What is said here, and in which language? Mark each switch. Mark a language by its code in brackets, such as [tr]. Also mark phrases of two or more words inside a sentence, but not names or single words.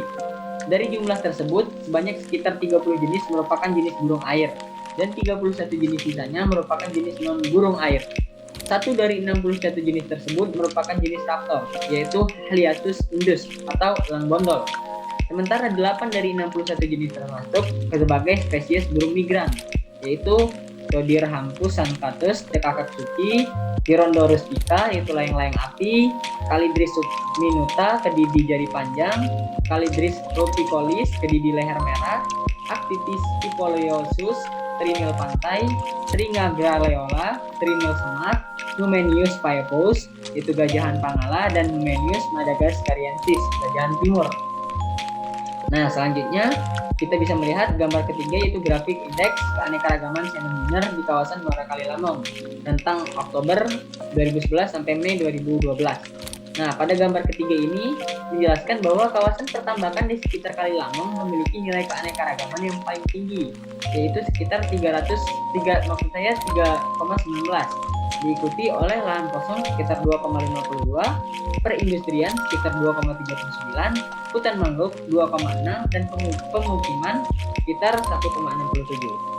[id] Dari jumlah tersebut, sebanyak sekitar 30 jenis merupakan jenis burung air dan 31 jenis sisanya merupakan jenis non-burung air. 1 dari 61 jenis tersebut merupakan jenis raptor, yaitu Haliatus indus atau elang bondol. Sementara 8 dari 61 jenis termasuk sebagai spesies burung migran, yaitu Dodirhampus sancatus, Cekakaksuki, Hirondorus pica, yaitu layang-layang api, Calidris subminuta, kedidi jari panjang, Calidris rupicolis, kedidi leher merah, Actitis picoleosus, Trinil pantai, Tringagra leola, Trinil semak, Numenius paiepus, itu gajahan Pangala, dan Numenius madagascariensis, gajahan timur. Nah, selanjutnya kita bisa melihat gambar ketiga yaitu grafik indeks keanekaragaman Cyanobiner di kawasan Muara Kali Lamong tentang Oktober 2011 sampai Mei 2012. Nah, pada gambar ketiga ini menjelaskan bahwa kawasan pertambakan di sekitar Kali Lamong memiliki nilai keanekaragaman yang paling tinggi, yaitu sekitar 3,19, diikuti oleh lahan kosong sekitar 2,52, perindustrian sekitar 2,39, hutan mangrove 2,6, dan pemukiman sekitar 1,67.